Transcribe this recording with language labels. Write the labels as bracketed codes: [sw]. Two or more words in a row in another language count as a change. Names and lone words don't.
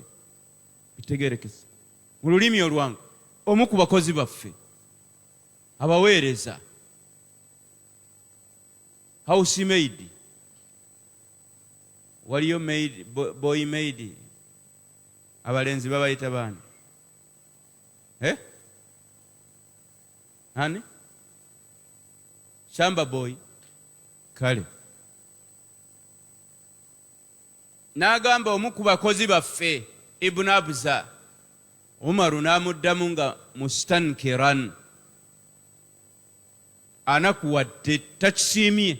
[lg] Bitegerekese mu lulimi olwange, omu ku bakozi baffe, abaweereza, [en] house maid. [lg] Waliyo maid, [en] boy maid, [lg] abalenzi babayita baani? Hani? [en] Shamba boy. [lg] Kale. N'agamba omu ku bakozi baffe Ibnu Abza. Umaru n'amuddamu nga mustankiran, anakuwadde, takisiimye.